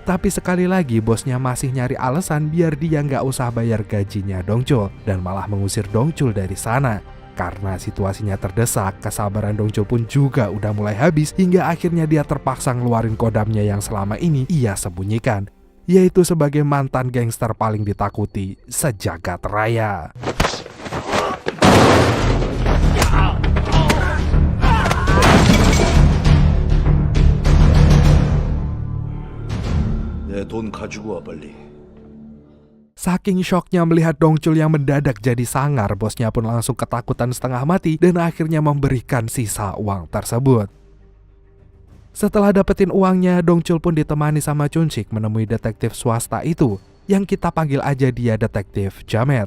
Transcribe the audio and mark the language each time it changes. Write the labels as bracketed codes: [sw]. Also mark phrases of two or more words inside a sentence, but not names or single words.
[id] Tapi sekali lagi bosnya masih nyari alasan biar dia nggak usah bayar gajinya Dongchul dan malah mengusir Dongchul dari sana. Karena situasinya terdesak, kesabaran Dongchul pun juga udah mulai habis hingga akhirnya dia terpaksa ngeluarin kodamnya yang selama ini ia sembunyikan, yaitu sebagai mantan gangster paling ditakuti sejagat raya. [ko] 내 돈 가지고 와 빨리. [id] Saking syoknya melihat Dongchul yang mendadak jadi sangar, bosnya pun langsung ketakutan setengah mati dan akhirnya memberikan sisa uang tersebut. Setelah dapetin uangnya, Dongchul pun ditemani sama Chunchik menemui detektif swasta itu, yang kita panggil aja dia detektif Jamet.